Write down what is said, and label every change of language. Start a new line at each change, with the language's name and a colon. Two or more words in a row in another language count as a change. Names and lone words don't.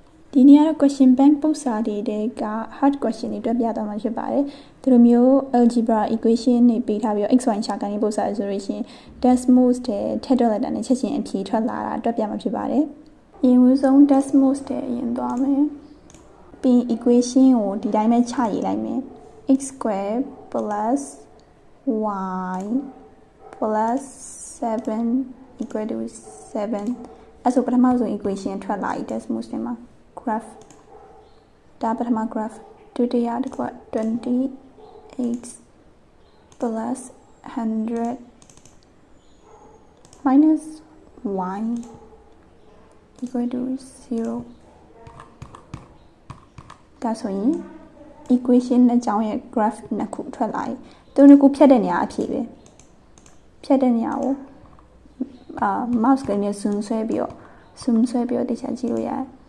Burmese: ဒီနေ့ကတော့
English: question bank
Burmese: ပုံစံတွေက
English: hard question
Burmese: တွေတွက်ပြသွားမှာဖြစ်ပါတယ်ဒီလိုမျိုး
English: algebra equation
Burmese: တွေပေးထားပြီးတော့ x y ရှာခိုင်းတဲ့ပုံစံဆိုလို့ရှိရင် Desmos တဲ့ထည့်တွက်လိုက်တာနဲ့ချက်ချင်းအဖြေထွက်လာတာတွ က်ပြမှာဖြစ်ပါတယ်အရင်ဆုံး Desmos တဲ့အရင်သွားမယ်ပြီး equation ကိုဒီတိုင်းပဲချရေးလိုက်မယ်
English: x square plus y plus 7 equal to 7
Burmese: အဲ့ဆိုပထမဆုံး equation ထွက်လာပြီ Desmos ထဲမှာgraph ဒါပထမ graph ဒုတိယတစ်ခုက
English: 20x plus 100 minus y equal to 0
Burmese: ဒါဆိုရင် equation နှစ်ကြောင်းရဲ့ graph နှစ်ခုထွက်လာပြီသူနှစ်ခုဖြတ်တဲ့နေရာအဖြေပဲဖြတ်တဲ့နေရာကို mouse ကနေ zoom ဆွဲပြီးတော့တခြားကြည့်လို့ရတယ်